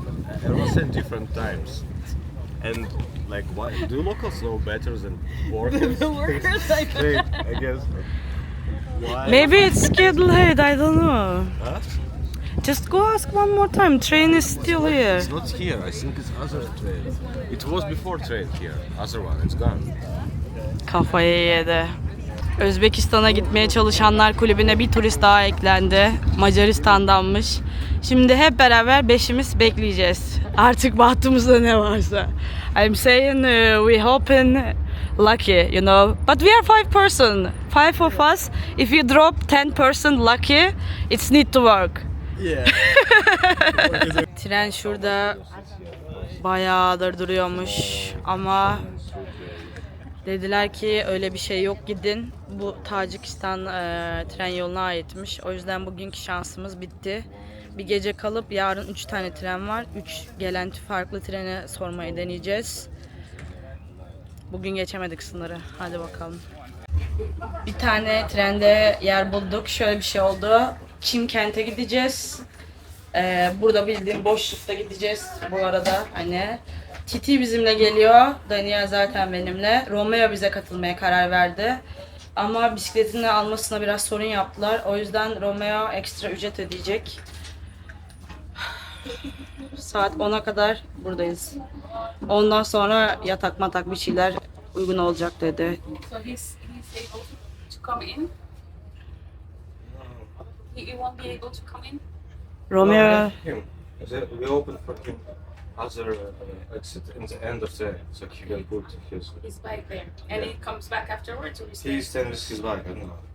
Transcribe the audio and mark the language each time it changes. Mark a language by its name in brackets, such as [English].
[English] But everyone's saying different times. And like, why do locals know better than workers? The workers, I guess. Why? Maybe it's scheduled ahead, I don't know. Huh? Just go ask one more time. Train is still here. It's not here. I think it's other train. It was before train here. Other one. It's gone. [Turkish] Kafayı yedi. Özbekistan'a gitmeye çalışanlar kulübüne bir turist daha eklendi. Macaristan'danmış. Şimdi hep beraber beşimiz bekleyeceğiz. Artık bahtımızda ne varsa. [English] I'm saying we hoping lucky, you know. But we are 5 person. 5 of us. If you drop 10% lucky, it's need to work. Yeah. [Turkish] Tren şurada bayağıdır duruyormuş ama dediler ki öyle bir şey yok, gidin. Bu Tacikistan tren yoluna aitmiş. O yüzden bugünkü şansımız bitti. Bir gece kalıp yarın 3 tane tren var. 3 gelen farklı trene sormayı deneyeceğiz. Bugün geçemedik sınırı. Hadi bakalım. Bir tane trende yer bulduk. Şöyle bir şey oldu. Çimkent'e gideceğiz. Burada bildiğim boşlukta gideceğiz bu arada. Hani Titi bizimle geliyor. Daniel zaten benimle. Romeo bize katılmaya karar verdi. Ama bisikletini almasına biraz sorun yaptılar. O yüzden Romeo ekstra ücret ödeyecek. Saat 10'a kadar buradayız. Ondan sonra yatak matak bir şeyler uygun olacak dedi. [English] So he's able to come in. He won't be able to come in. Romeo Him. We opened for him other exit in the end of the, so he can put His bike there, and he comes back afterwards, or he He stays. stands his bike. I don't know.